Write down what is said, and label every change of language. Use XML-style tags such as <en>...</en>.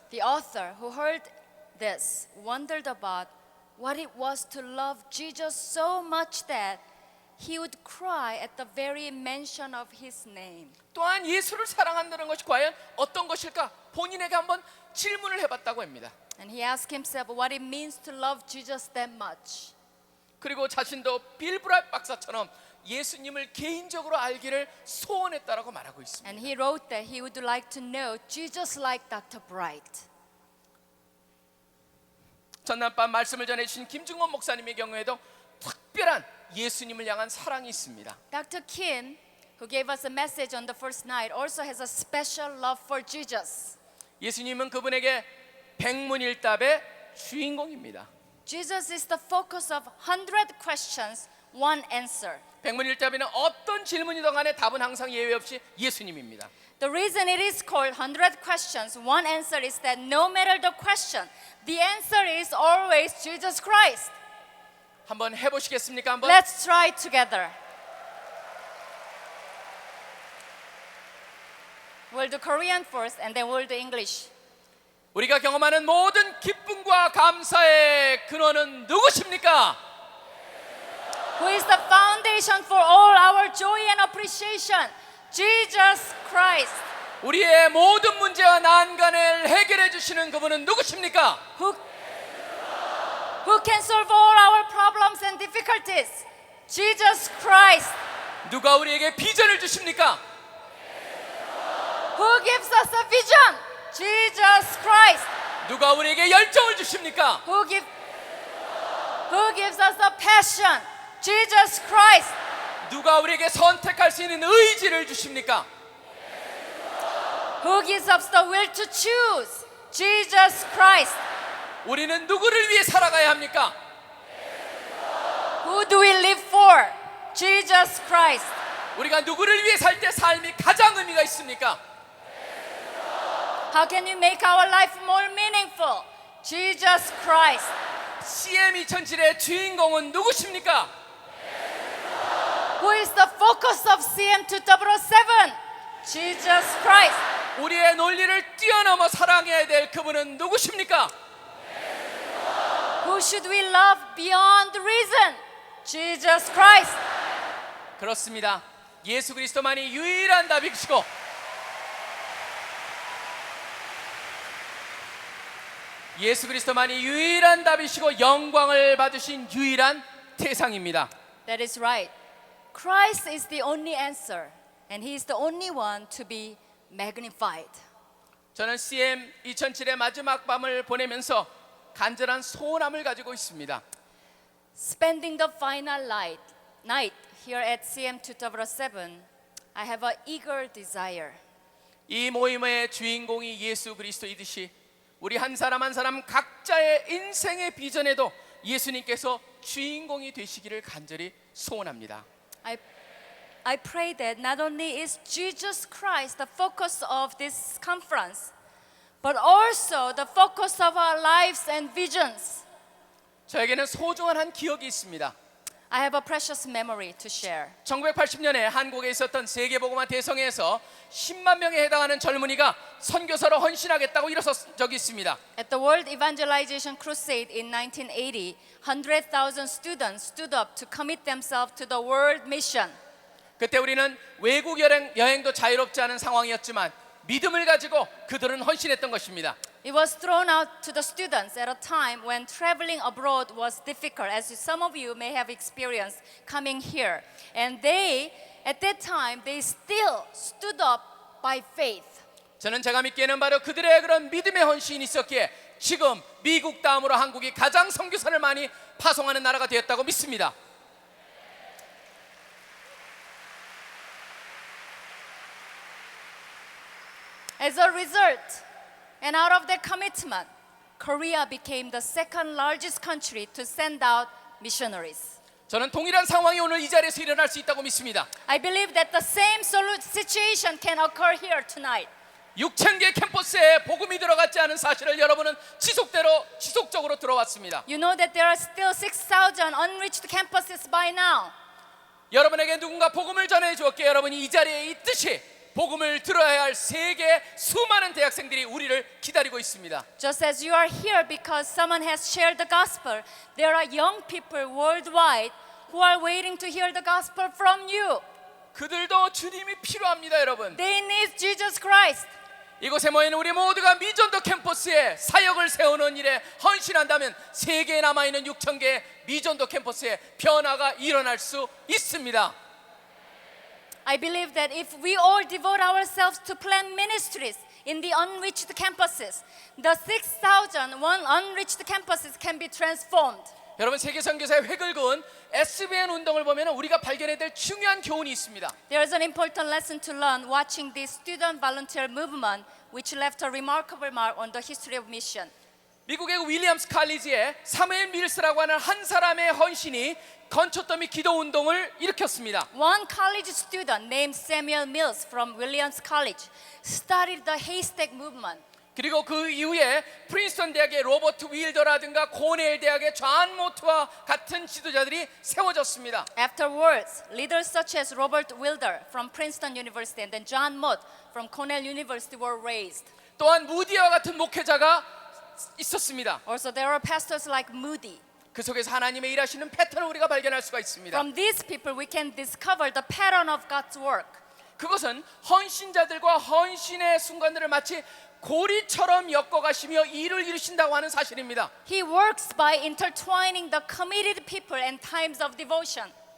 <en>The author who heard this wondered about what it was to love Jesus so much that he would cry at the very mention of his name.</en> <ko>또한 예수를 사랑한다는 것이 과연 어떤 것일까 본인에게 한번 질문을 해봤다고 합니다.</ko> <en>And he asked himself what it means to love Jesus that much.</en> <ko>그리고 자신도 빌 브라이트 박사처럼 예수님을 개인적으로 알기를 소원했다라고 말하고 있습니다.</ko> <en>And he wrote that he would like to know Jesus like Dr. Bright.</en> <ko>전날밤 말씀을 전해주신 김중원 목사님의 경우에도 특별한 예수님을 향한 사랑이 있습니다.</ko> <en>Dr. Kim, who gave us a message on the first night, also has a special love for Jesus.</en> <ko>예수님은 그분에게 백문일답의 주인공입니다.</ko> <en>Jesus is the focus of 100 questions, one answer.</en> <ko>백문일답에는 어떤 질문이든 간에 답은 항상 예외 없이 예수님입니다.</ko> <en>The reason it is called 100 questions, one answer is that no matter the question, the answer is always Jesus Christ.</en> <ko>한번 해보시겠습니까? 한번.</ko> <en>Let's try it together. We'll do Korean first and then we'll do English.</en> <ko>우리가 경험하는 모든 기쁨과 감사의 근원은 누구십니까?</ko> <en>Who is the foundation for all our joy and appreciation? Jesus Christ.</en> <ko>우리의 모든 문제와 난간을 해결해 주시는 그분은 누구십니까?</ko> <en>Who can solve all our problems and difficulties? Jesus Christ.</en> <ko>누가 우리에게 비전을 주십니까?</ko> <en>Who gives us a vision? Jesus Christ.</en> <ko>누가 우리에게 열정을 주십니까?</ko> <en>Who gives us a passion? Jesus Christ.</en> <ko>누가 우리에게 선택할 수 있는 의지를 주십니까?</ko> <en>Who gives us the will to choose? Jesus Christ.</en> <ko>우리는 누구를 위해 살아가야 합니까?</ko> <en>Who do we live for? Jesus Christ.</en> <ko>우리가 누구를 위해 살 때 삶이 가장 의미가 있습니까?</ko> <en>How can we make our life more meaningful? Jesus Christ.</en> <ko>CM 2007의 주인공은 누구십니까?</ko> <en>Who is the focus of CM 2007? Jesus Christ.</en> <ko>우리의 논리를 뛰어넘어 사랑해야 될 그분은 누구십니까?</ko> <en>Who should we love beyond reason? Jesus Christ.</en> <ko>그렇습니다. 예수 그리스도만이 유일한 답이시고 예수 그리스도만이 유일한 답이시고 영광을 받으신 유일한 대상입니다.</ko> <en>That is right. Christ is the only answer, and He is the only one to be magnified.</en> <ko>저는 CM 2007의 마지막 밤을 보내면서 간절한 소원함을 가지고 있습니다.</ko> <en>Spending the final night here at CM 2007, I have an eager desire.</en> <ko>이 모임의 주인공이 예수 그리스도이듯이 우리 한 사람 한 사람 각자의 인생의 비전에도 예수님께서 주인공이 되시기를 간절히 소원합니다.</ko> <en>I pray that not only is Jesus Christ the focus of this conference, but also the focus of our lives and visions.</en> <ko>저에게는 소중한 한 기억이 있습니다.</ko> <en>I have a precious memory to share.</en> <ko>1980년에 한국에 있었던 세계복음화 대성회에서 10만 명에 해당하는 젊은이가 선교사로 헌신하겠다고 일어선 적이 있습니다.</ko> <en>At the World Evangelization Crusade in 1980, 100,000 students stood up to commit themselves to the world mission.</en> <ko>그때 우리는 외국 여행도 자유롭지 않은 상황이었지만 믿음을 가지고 그들은 헌신했던 것입니다.</ko> <en>It was thrown out to the students at a time when traveling abroad was difficult, as some of you may have experienced coming here. And they, at that time, they still stood up by faith.</en> <ko>저는 제가 믿기에는 바로 그들의 그런 믿음의 헌신이 있었기에 지금 미국 다음으로 한국이 가장 선교사를 많이 파송하는 나라가 되었다고 믿습니다.</ko> <en>As a result, and out of that commitment, Korea became the second largest country to send out missionaries.</en> <ko>저는 동일한 상황이 오늘 이 자리에서 일어날 수 있다고 믿습니다.</ko> <en>I believe that the same situation can occur here tonight.</en> <ko>6,000개 캠퍼스에 복음이 들어갔지 않은 사실을 여러분은 지속적으로 들어왔습니다.</ko> <en>You know that there are still 6,000 unreached campuses by now.</en> <ko>여러분에게 누군가 복음을 전해 주었기에 여러분이 이 자리에 있듯이 복음을 들어야 할 세계 수많은 대학생들이 우리를 기다리고 있습니다.</ko> <en>Just as you are here because someone has shared the gospel, there are young people worldwide who are waiting to hear the gospel from you.</en> <ko>그들도 주님이 필요합니다, 여러분.</ko> <en>They need Jesus Christ.</en> <ko>이곳에 모이는 우리 모두가 미전도 캠퍼스에 사역을 세우는 일에 헌신한다면 세계에 남아있는 6,000개의 미전도 캠퍼스에 변화가 일어날 수 있습니다.</ko> <en>I believe that if we all devote ourselves to plant ministries in the unreached campuses, the 6,000 unreached campuses can be transformed.</en> <ko>여러분 세계 선교사의 획을 그은 SBN 운동을 보면 우리가 발견해야 될 중요한 교훈이 있습니다.</ko> <en>There is an important lesson to learn watching the student volunteer movement, which left a remarkable mark on the history of mission.</en> <ko>미국의 윌리엄스 칼리지에 사무엘 밀스라고 하는 한 사람의 헌신이 건초더미 기도 운동을 일으켰습니다.</ko> <en>One college student named Samuel Mills from Williams College started the haystack movement.</en> <ko>그리고 그 이후에 프린스턴 대학의 로버트 윌더라든가 코넬 대학의 존 모트와 같은 지도자들이 세워졌습니다.</ko> <en>Afterwards, leaders such as Robert Wilder from Princeton University and then John Mott from Cornell University were raised.</en> <ko>또한 무디와 같은 목회자가 있었습니다.</ko> <en>Also, there are pastors like Moody.</en> <ko>그 속에서 하나님의 일하시는 패턴을 우리가 발견할 수가 있습니다.</ko> <en>From these people, we can discover the pattern of God's work.</en> <ko>그것은 헌신자들과 헌신의 순간들을 마치 고리처럼 엮어가시며 일을 이루신다고 하는 사실입니다.</ko> <en>He works by intertwining the committed people and times of devotion.</en>